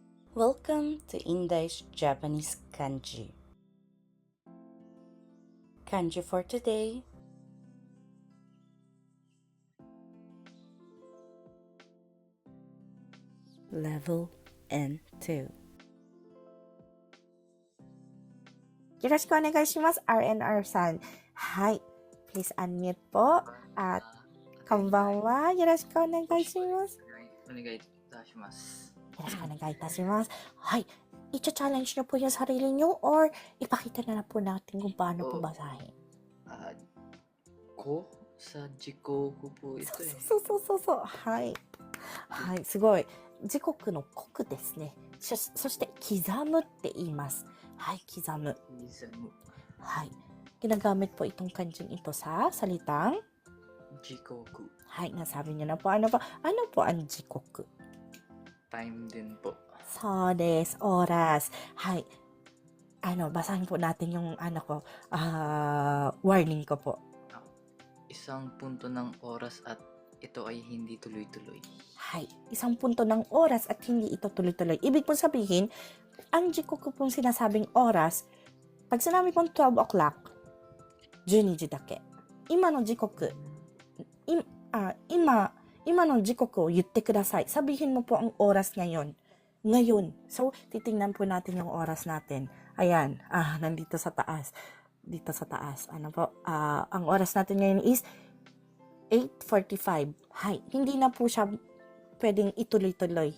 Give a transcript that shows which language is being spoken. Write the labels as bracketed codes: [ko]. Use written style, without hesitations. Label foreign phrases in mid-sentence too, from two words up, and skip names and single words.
[en] Welcome to Indai's Japanese Kanji. Kanji for today. Level N2. [ja] よろしくお願いします。RNR さん。 [en] はい。Please unmute po. At, [ja] こんばんは。よろしくお願いします。お願いいたします。よろしくお願いいたします。 [tl] はい。I-challenge niyo po yung sarili niyo or ipakita na lang po natin kung paano po basahin. Sa jiko ko po ito eh. [ja] そう。はい。はい。すごい。時刻の刻ですね。そして、刻むって言います。はい。刻む。はい。 [tl] Ginagamit po itong kanjing ito sa salitang [ja] Jikoku. [tl] はい。nasabi niyo na po. Ano po ang jikoku? Time din po. [ja] そうです。 [tl] oras. はい。basahin po natin yung warning ko po. Isang punto ng oras at ito ay hindi tuloy-tuloy. はい。isang punto ng oras at hindi ito tuloy-tuloy. Ibig pong sabihin, ang jikoku pong sinasabing oras, pag sinabi pong 12 o'clock, 12 [ja] 時だけ。今の時刻を言ってください。 [tl] Sabihin mo po ang oras ngayon. Ngayon. So, titingnan po natin yung oras natin. Ayan. Nandito sa taas. Dito sa taas. Ano po? Ang oras natin ngayon is 8:45. Hay. Hindi na po siya pwedeng ituloy-tuloy.